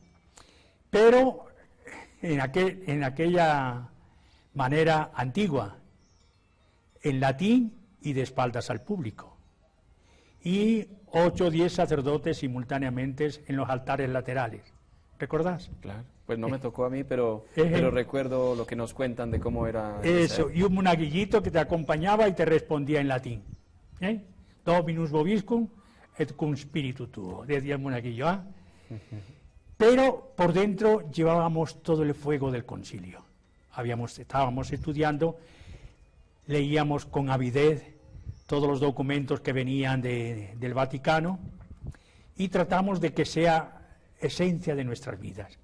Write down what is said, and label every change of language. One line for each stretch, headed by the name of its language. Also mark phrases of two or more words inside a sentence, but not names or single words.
Spanish: Pero en aquella manera antigua, en latín y de espaldas al público. Y 8 o 10 sacerdotes simultáneamente en los altares laterales. ¿Recordás? Claro, pues no me tocó a mí, pero recuerdo lo que nos cuentan de cómo era. Eso, y un monaguillito que te acompañaba y te respondía en latín.
Latin: Dominus vobiscum et cum spiritu tuo,
Spanish: decía el monaguillo. Pero por dentro llevábamos todo el fuego del concilio. Estábamos estudiando, leíamos con avidez todos los documentos que venían del Vaticano y tratamos de que sea esencia de nuestras vidas.